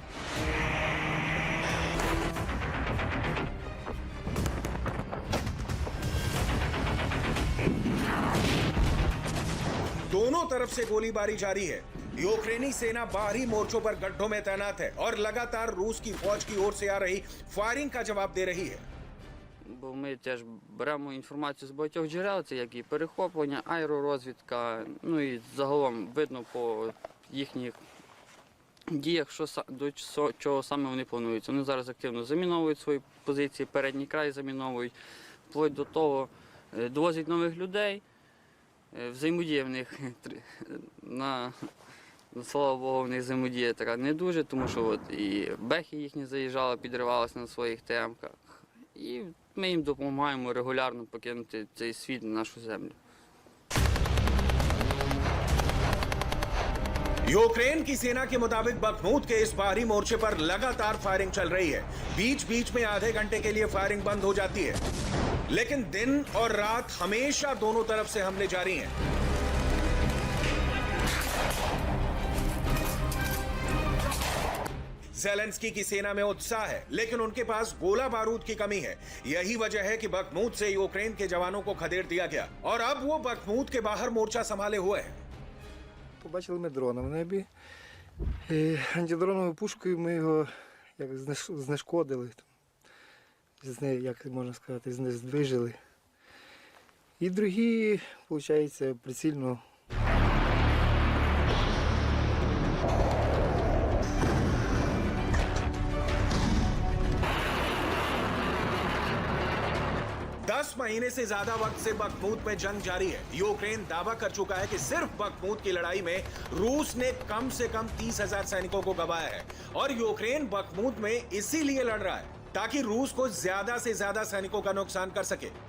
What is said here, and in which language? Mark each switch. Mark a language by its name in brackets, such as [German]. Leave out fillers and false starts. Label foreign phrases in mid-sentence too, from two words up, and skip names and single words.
[Hindi] दोनों तरफ से गोलीबारी जारी है। यूक्रेनी सेना बाहरी मोर्चों पर गड्ढों में तैनात है और लगातार रूस की फौज की ओर से आ रही फायरिंग का जवाब दे रही है। [Ukrainian] Бо ми теж беремо інформацію з багатьох джерел, це як і перехоплення, аеророзвідка, ну і загалом видно по їхніх діях, до чого саме вони планують. Вони зараз активно заміновують свої позиції, передній край заміновують, [Russian] вплоть до того [Ukrainian] довозять нових людей, взаємодія в них, слава Богу, в них взаємодія така не дуже, тому що от і бехи їхні заїжджали, підривалися на своїх ТМ-ках. І ми їм допомагаємо регулярно покинути цей світ на нашу землю. [Hindi] यूक्रेन की सेना के मुताबिक बखमूत के इस बाहरी मोर्चे पर लगातार फायरिंग चल रही है। बीच बीच में आधे घंटे के लिए फायरिंग बंद हो जाती है, लेकिन दिन और रात हमेशा दोनों तरफ से हमले जारी हैं। ज़ेलेंस्की की सेना में उत्साह है, लेकिन उनके पास गोला बारूद की कमी है। यही वजह है कि बखमूत से यूक्रेन के जवानों को खदेड़ दिया गया और अब वो बखमूत के बाहर मोर्चा संभाले हुए हैं। [Ukrainian] Побачили ми дрона в небі. Антидроновою пушкою ми його як знешкодили. Як можна сказати, знижили. І другі, виходить, прицільно. [Hindi] दस महीने से ज्यादा वक्त से बखमूत में जंग जारी है। यूक्रेन दावा कर चुका है कि सिर्फ बखमूत की लड़ाई में रूस ने कम से कम 30,000 सैनिकों को गंवाया है और यूक्रेन बखमूत में इसीलिए लड़ रहा है ताकि रूस को ज्यादा से ज्यादा सैनिकों का नुकसान कर सके।